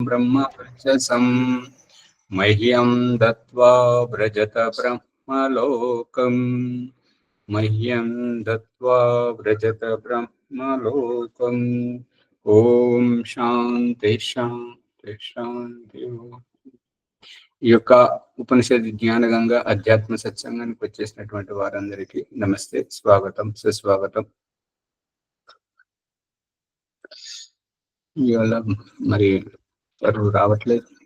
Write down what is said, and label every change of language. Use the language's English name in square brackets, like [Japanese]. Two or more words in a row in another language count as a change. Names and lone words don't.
[Sanskrit] ब्रह्मवर्चसं मह्यं दत्त्वा व्रजत ब्रह्मलोकम् मह्यं दत्त्वा व्रजत ब्रह्मलोकम् ఓం శాంతి శాంతి శాంతి. [Telugu] ఈ యొక్క ఉపనిషత్ జ్ఞాన గంగా అధ్యాత్మ సత్సంగానికి వచ్చేసినటువంటి వారందరికీ నమస్తే, స్వాగతం, సుస్వాగతం. ఇవాళ మరి ఎవరు రావట్లేదు.